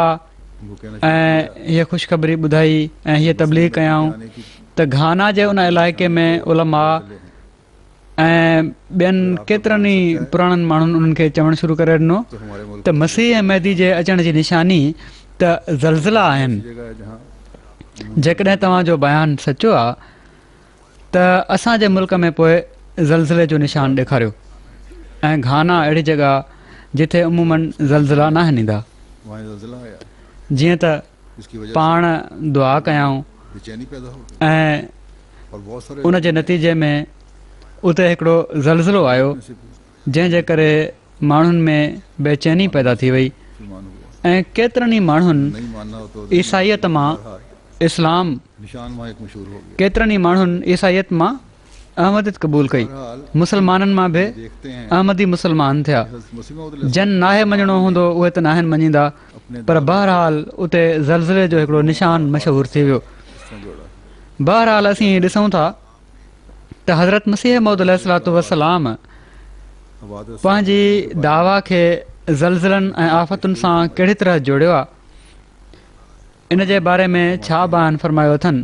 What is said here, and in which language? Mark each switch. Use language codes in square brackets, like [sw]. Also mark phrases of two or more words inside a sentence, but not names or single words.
[ur] بھوکے نہ [sd] ऐं हीअ ख़ुशख़बरी ॿुधाई ऐं हीअ तबलीग कयाऊं त घाना जे उन इलाइक़े में उलमा ऐं ॿियनि केतिरनि ई पुराणनि माण्हुनि उन्हनि खे चवणु शुरू करे ॾिनो [ur] تو ہمارے ملک [sd] त मसीह ऐं महदी जे अचण जी निशानी त ज़लज़ला आहिनि। [ur] کی جگہ ہے جہاں [sd] जेकॾहिं तव्हांजो बयानु सचो आहे त असांजे मुल्क में पोइ ज़लज़ले जो निशान ॾेखारियो ऐं घाना अहिड़ी जॻह जिथे उमूमन ज़लज़ला न आहिनि ईंदा। [ur] وہاں زلزلہ آیا [sd] जीअं त [ur] جس کی وجہ [sd] पाण दुआ कयाऊं [ur] سے بے چینی پیدا ہو گئی [sd] ऐं [ur] اور بہت سارے [sd] उन जे नतीजे में उते हिकिड़ो ज़लज़लो आयो [ur] से [sd] जंहिंजे करे माण्हुनि में बेचैनी पैदा थी वई [ur] مسلمان ہوئے [sd] ऐं केतिरनि ई माण्हुनि [ur] نہیں ماننا ہو تو [sd] ईसाईयत मां इस्लाम [ur] نشان وہاں ایک مشہور ہو گیا. [sd] केतिरनि ई माण्हुनि ईसाईयत मां अहमदियत क़बूल कई। बहरहाल मुसलमाननि मां बि [ur] دیکھتے ہیں [sd] अहमदी मुसलमान थिया। मसीह मौद जन नाहे मञिणो हूंदो उहे त नाहिनि मञींदा [ur] अपने [sd] पर बहरहाल उते ज़लज़ले जो हिकिड़ो निशान मशहूरु थी वियो। [ur] سے جوڑا [sd] बहरहाल असीं ॾिसूं था त हज़रत मसीह मौद अलैहिस्सलातु वस्सलाम हवादिस पंहिंजी दावा खे ज़लज़लनि ऐं आफ़तुनि सां कहिड़ी तरह जोड़ियो आहे इन जे बारे में छा बयानु फरमायो अथनि